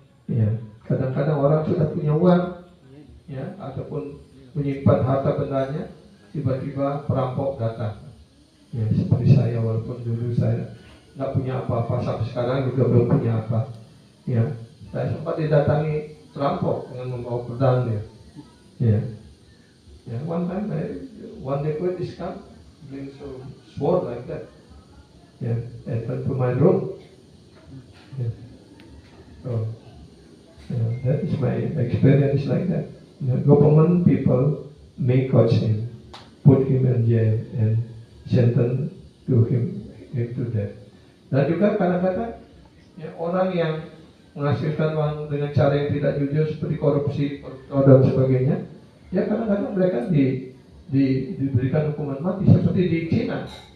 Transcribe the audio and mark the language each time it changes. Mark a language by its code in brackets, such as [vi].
[id] Ya, kadang-kadang orang sudah punya uang, ya ataupun menyimpan harta bendanya, tiba-tiba perampok datang. Ya, seperti saya, walaupun dulu saya nggak punya apa-apa, sampai sekarang juga belum punya apa. Ya, saya sempat didatangi perampok dengan membawa pedang ya. [en] Ya, ya one day police come, bring some sword like that. Ya, enter to my room. Yeah. So, that is my experience like that. The government people may catch him, put him in jail, and sentence to him to death. [id] Dan juga kadang-kadang ya, orang yang menghasilkan uang dengan cara yang tidak jujur seperti korupsi dan sebagainya, ya kadang-kadang mereka diberikan hukuman mati seperti di Cina.